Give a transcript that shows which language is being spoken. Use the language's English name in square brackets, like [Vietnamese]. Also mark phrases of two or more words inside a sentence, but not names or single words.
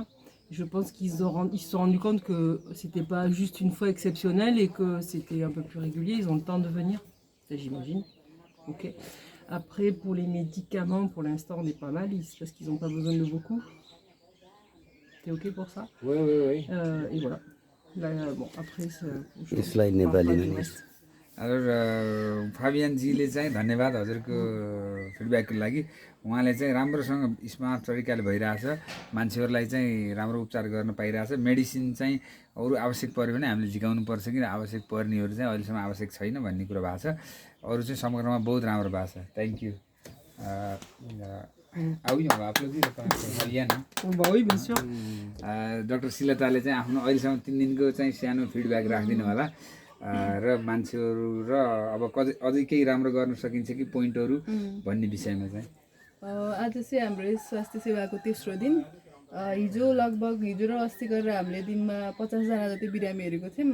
[French] Je pense ils se sont rendus compte que c'était pas juste une fois exceptionnel et que c'était un peu plus régulier. Ils ont le temps de venir, ça, j'imagine. Ok. Après, pour les médicaments, pour l'instant, on est pas mal parce qu'ils n'ont pas besoin de beaucoup. T'es ok pour ça? Oui, oui, oui. Et voilà. Là, bon, après, [Nepali] यो स्लाइड नेपालीमा नि हजुर फाबियनजीले चाहिँ धन्यवाद हजुरको फिडब्याकको लागि। उहाँले चाहिँ राम्रोसँग स्मार्ट तरिकाले भइरहेछ, मान्छेहरूलाई चाहिँ राम्रो उपचार गर्न पाइरहेछ। मेडिसिन चाहिँ अरू आवश्यक पऱ्यो भने हामीले झिकाउनु पर्छ कि आवश्यक पर्नेहरू चाहिँ अहिलेसम्म आवश्यक छैन भन्ने कुरो भएको छ। अरू चाहिँ समग्रमा बहुत राम्रो भएको छ। [English] Thank you. [French] Ah oui, on va applaudir Fabienne. Bah oui, bien sûr. [Nepali] डाक्टर शिलताले चाहिँ आफ्नो अहिलेसम्म 3 दिनको चाहिँ सानो फिडब्याक राखिदिनु होला र मान्छेहरू र अब अझै केही राम्रो गर्न सकिन्छ कि पोइन्टहरू भन्ने विषयमा चाहिँ आज चाहिँ हाम्रो स्वास्थ्य सेवाको तेस्रो दिन। हिजो र अस्ति गरेर हामीले दिनमा 50 जना जति बिरामी हेरेको थियौँ।